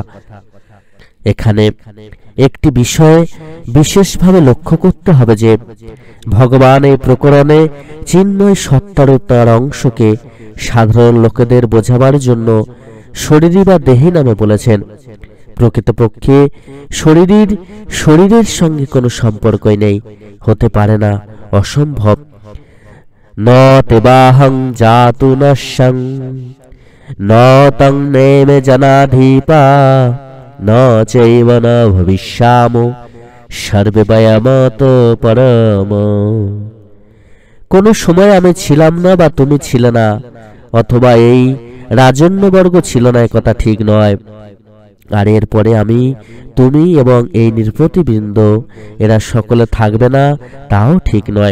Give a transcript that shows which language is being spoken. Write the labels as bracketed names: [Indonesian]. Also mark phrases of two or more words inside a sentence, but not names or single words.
[Bangla] এখানে একটি বিষয় বিশেষভাবে লক্ষ্য করতে হবে যে ভগবান এই প্রকরণে চিন্ময় সত্তার তার অংশকে সাধারণ লোকেদের বোঝাবার জন্য শরীরী বা দেহী নামে বলেছেন। প্রকৃতপক্ষে শরীরের সঙ্গে কোনো সম্পর্কই নেই, হতে পারে না, অসম্ভব। [Sanskrit] ন তেবাহং জাতু নশ্বং ন তং নেমে জনাধিপা ন চৈব ন ভবিষ্যামো সর্বে বয়মত পরম। [Bangla] কোনো সময় আমি ছিলাম না বা তুমি ছিলে না, অথবা এই রাজন্যবর্গ ছিল না, কথা ঠিক নয়। আর এরপরে আমি, তুমি এবং এই নৃপতিবৃন্দ এরা সকলে থাকবে না, তাও ঠিক নয়।